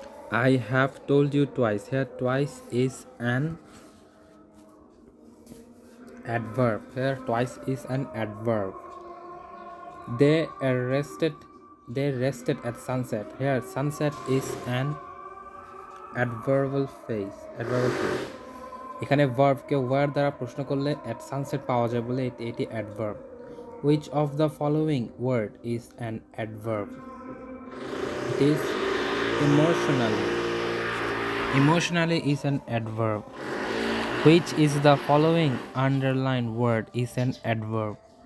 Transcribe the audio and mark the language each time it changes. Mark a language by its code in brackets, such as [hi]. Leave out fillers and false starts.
[en] I have told you twice. Here twice is an adverb. Here twice is an adverb. They rested at sunset. Here sunset is an adverbial phrase. [bn] এখানে verb K where দ্বারা প্রশ্ন করলে [en] at sunset [bn] পাওয়া যায় বলে এটি adverb. [en] Which of the following word is an adverb? It is emotionally. Emotionally is an adverb. Which is the following underlined word is an adverb?